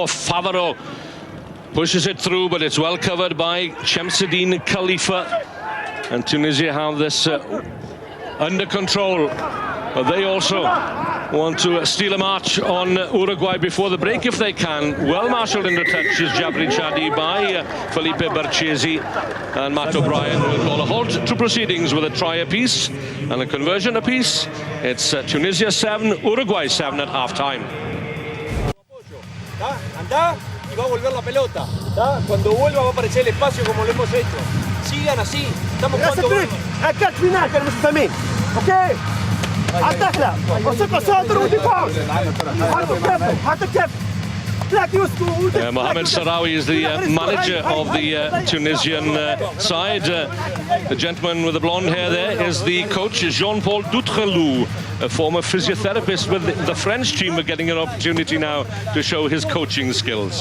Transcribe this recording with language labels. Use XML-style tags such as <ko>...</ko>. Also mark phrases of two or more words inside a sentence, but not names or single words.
<en>Favaro pushes it through, but it's well covered by Shamsuddin Khalifa, and Tunisia have this under control, but they also want to steal a march on Uruguay before the break if they can. Well marshalled into touch is Jabri Chadi by Felipe Barchesi, and Matt O'Brien will call a halt to proceedings with a try apiece and a conversion apiece. It's Tunisia 7, Uruguay 7 at half-time.</en> <es>Andá y va a volver la pelota. Cuando vuelva va a aparecer el espacio como lo hemos hecho. Sigan así. Estamos jugando.</es> <ar>هكاك فينال كانوا مستمين اوكي الدخله وثقه صادر ودفاع حتى كيف</ar> <en>Mohamed Sarawi is the manager of the Tunisian side. The gentleman with the blonde hair there is the coach, Jean-Paul Doutrelou, a former physiotherapist with the French team, are getting an opportunity now to show his coaching skills.</en>